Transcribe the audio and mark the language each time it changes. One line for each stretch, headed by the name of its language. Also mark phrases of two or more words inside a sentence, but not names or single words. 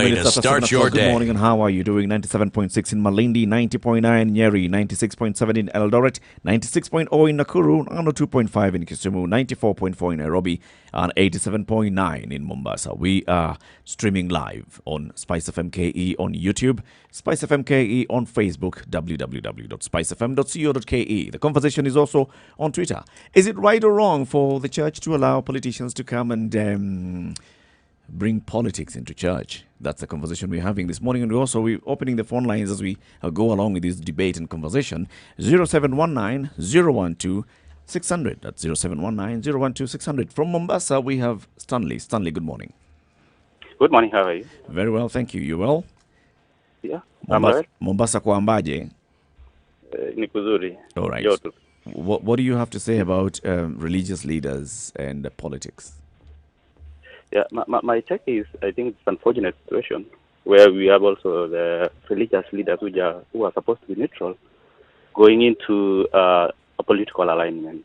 English: way to minutes after 7 start your o'clock. Good day. morning, and how are you doing? 97.6 in Malindi, 90.9 in Nyeri, 96.7 in Eldoret, 96.0 in Nakuru, 102.5 in Kisumu, 94.4 in Nairobi, and 87.9 in Mombasa. We are streaming live on Spice FM KE on YouTube, Spice FM KE on Facebook, www.spicefm.co.ke. The conversation is also on Twitter. Is it right or wrong for the church to allow politicians to come and bring politics into church? That's the conversation we're having this morning. And we're opening the phone lines as we go along with this debate and conversation. 0719 012 600. That's 0719 012 600. From Mombasa, we have Stanley. Stanley, good morning. Good morning, how are you? Very well, thank you. You well? Yeah,
Swahili: Mombasa kwa ambaje? Ni kuzuri.
English: All right. Joto. What do you have to say about religious leaders and politics? Yeah, my take is, I think it's an unfortunate situation where we have also the religious leaders who are supposed to be neutral going into a political alignment.